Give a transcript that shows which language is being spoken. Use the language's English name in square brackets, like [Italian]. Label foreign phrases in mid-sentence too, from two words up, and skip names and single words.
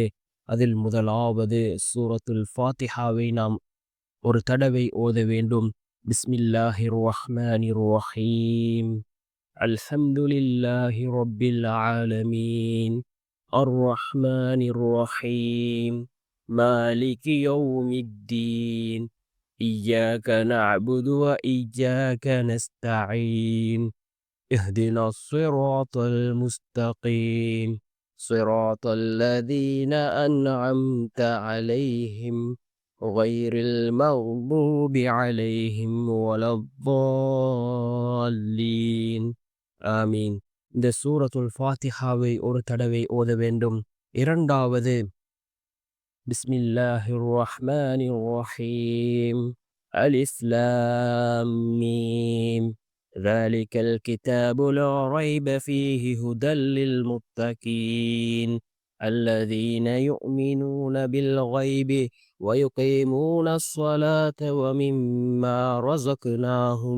[Tamil] அதில் முதலாவது சூரத்துல் ஃபாத்திஹாவை நாம் ஒரு தடவை ஓத வேண்டும். [Arabic] بسم الله الرحمن الرحيم. الحمد لله رب العالمين. الرحمن الرحيم. مالك يوم الدين. إياك نعبد وإياك نستعين. اهدنا الصراط المستقيم. صراط الذين أنعمت عليهم غير المغضوب عليهم ولا الضالين. ஆமீன். [Tamil] இந்த சூரத்துல் ஃபாத்திஹாவை ஒரு தடவை ஓத வேண்டும். [Arabic] இரண்டாவது بسم الله الرحمن الرحيم. ألف لام ميم. ذلك الكتاب لا ريب فيه هدى للمتقين الذين يؤمنون بالغيب ويقيمون الصلاة ومما رزقناهم